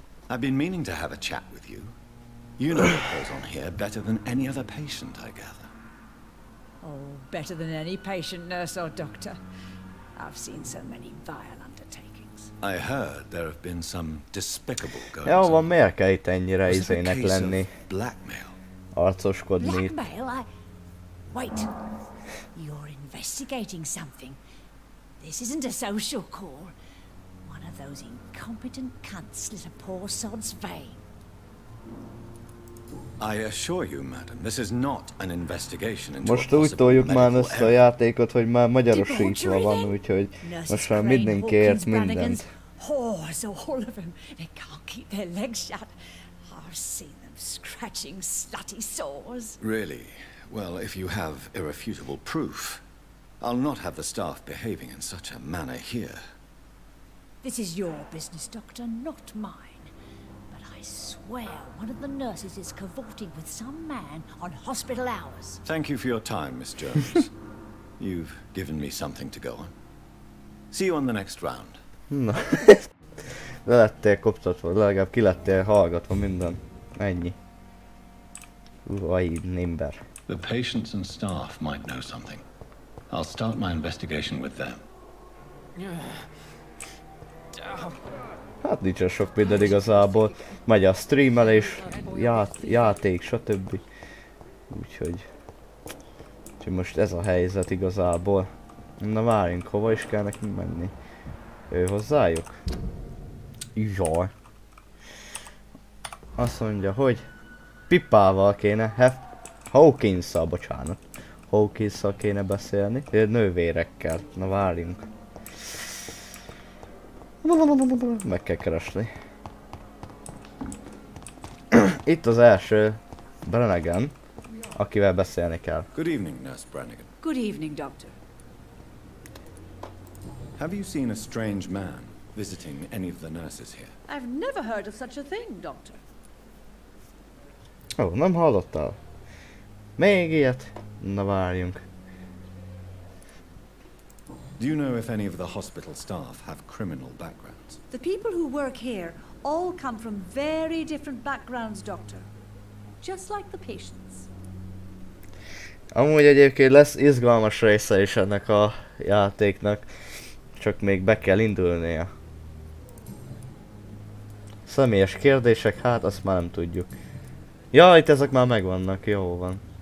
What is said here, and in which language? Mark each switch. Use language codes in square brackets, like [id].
[en] I've been meaning to have a chat with you. You know what goes on here better than any other patient, I gather. Oh, better than any patient, nurse or doctor. I've seen so many vile undertakings. I heard there have been some despicable goings. [hu] Jó van, miért kell itt ennyire izének lenni? [en] Blackmail. [hu] Arcoskodni. [en] Blackmail? Wait. You're investigating something. This isn't a social call. One of those incompetent cunts slit a poor sod's vein. I assure you, madam, this is not an investigation into [hu] Most úgy toljuk már ezt a játékot, hogy már magyarosítva van, úgyhogy most már mindenki ért mindent. [en] Whores, all of them. They can't keep their legs shut. I've seen them scratching slutty sores. Really? Well, if you have irrefutable proof, I'll not have the staff behaving in such a manner here. This is your business, Doctor, not mine. I swear one of the nurses is cavorting with some man on hospital hours. Thank you for your time, Miss Jones. You've given me something to go on. See you on the next round. [hu] Na, le lettél koptatva, legalább ki lettél hallgatva minden. Ennyi. Nimber. [en] The patients and staff might know something. I'll start my investigation with them. [hu] Hát nincsen sok minden igazából. Megy a streamelés, játék, stb. Úgyhogy most ez a helyzet igazából. Na várjunk, hova is kell nekünk menni? Ő hozzájuk? Jaj. Azt mondja, hogy Pipával kéne, Hawkinsszal, bocsánat. Hawkinsszal kéne beszélni, nővérekkel. Na várjunk. Meg kell keresni. Itt az első Brannigan, akivel beszélni kell. [en] Good evening, Nurse Brannigan. Good evening, Doctor. Have you seen a strange man visiting any of the nurses here? I've never heard of such a thing, Doctor. [hu] Ó, nem hallottál? Még ilyet? Na várjunk. [en] Do you know if any of the hospital staff have criminal backgrounds? The people who work here all come from very different backgrounds, Doctor. Just like the patients. [hu] Amúgy egyébként lesz izgalmas része is ennek a játéknak. Csak még be kell indulnia. Személyes kérdések, hát azt már nem tudjuk. Ja, itt ezek már megvannak, jó van.